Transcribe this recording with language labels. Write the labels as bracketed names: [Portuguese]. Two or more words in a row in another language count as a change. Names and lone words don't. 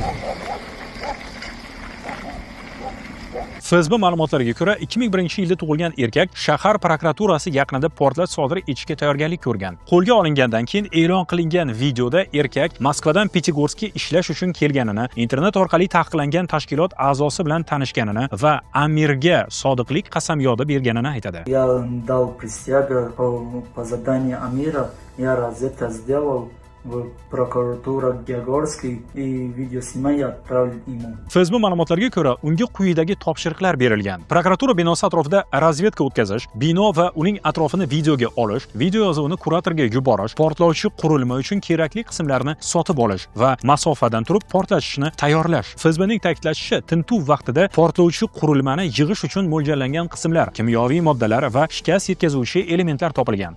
[Uzbek] FSB ma'lumotlariga ko'ra, 2001-yilda tug'ilgan erkak shahar prokuraturasi yaqinida portlash sodir etishga tayyorgarlik ko'rgan. Qo'lga olingandan keyin e'lon qilingan videoda erkak Moskvadan Petigorskka ishlash uchun kelganini, internet orqali taqiqlangan tashkilot a'zosi bilan tanishganini va Amirga sodiqlik qasamyodi berganini aytadi. [Russian] Я дал присягу по заданию Амира, я это сделал. В прокуратура Георгиевский и видео снимая отправили ему. [Uzbek] FSB ma'lumotlariga ko'ra, unga quyidagi topshiriqlar berilgan. Prokuratura binosi atrofida razvedka o'tkazish, bino va uning atrofini videoga olish, video yozuvini kuratorga yuborish, portlovchi qurilma uchun kerakli qismlarni sotib olish va masofadan turib portlatishni tayyorlash. FSBning ta'kidlashicha, tintuv vaqtida portlovchi qurilmani yig'ish uchun mo'ljallangan qismlar, kimyoviy moddalar va shikast yetkazuvchi elementlar topilgan.